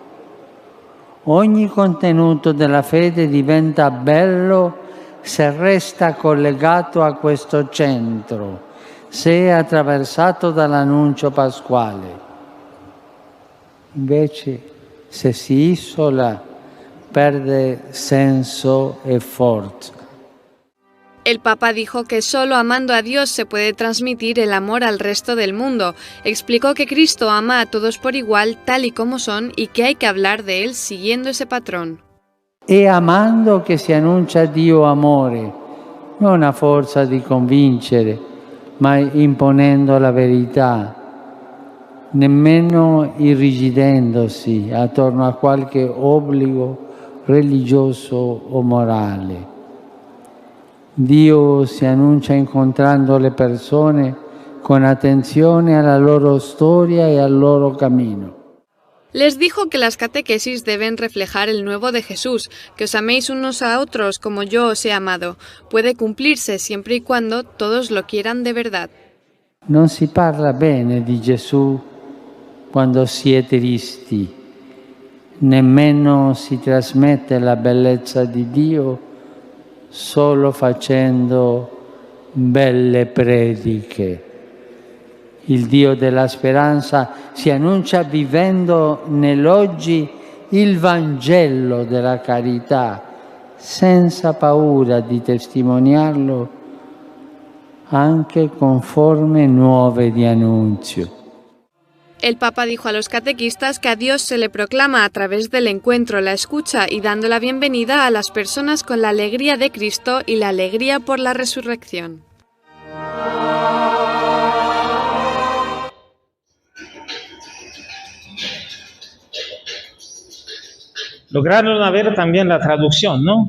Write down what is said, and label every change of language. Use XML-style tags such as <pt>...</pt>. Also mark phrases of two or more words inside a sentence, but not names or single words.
<it>Ogni contenuto della fede diventa bello se resta collegato a questo centro, se è attraversato dall'annuncio pasquale. Invece, se si isola, perde senso e forza.</it> <es>El Papa dijo que solo amando a Dios se puede transmitir el amor al resto del mundo. Explicó que Cristo ama a todos por igual, tal y como son, y que hay que hablar de Él siguiendo ese patrón.</es> <it>È amando che si annuncia Dio amore, non a forza di convincere, ma imponendo la verità, nemmeno irrigidendosi attorno a qualche obbligo religioso o morale. Dio si annuncia incontrando le persone con attenzione alla loro storia e al loro camino.</it> <es>Les dijo que las catequesis deben reflejar el nuevo de Jesús, que os améis unos a otros como yo os he amado. Puede cumplirse siempre y cuando todos lo quieran de verdad.</es> <it>Non si parla bene di Gesù quando si è tristi, nemmeno si trasmette la bellezza di Dio solo facendo belle prediche. Il Dio della speranza si annuncia vivendo nell'oggi il Vangelo della carità, senza paura di testimoniarlo anche con forme nuove di annunzio.</it> <es>El Papa dijo a los catequistas que a Dios se le proclama a través del encuentro, la escucha y dando la bienvenida a las personas con la alegría de Cristo y la alegría por la resurrección. Lograron ver también la traducción, ¿no?</es>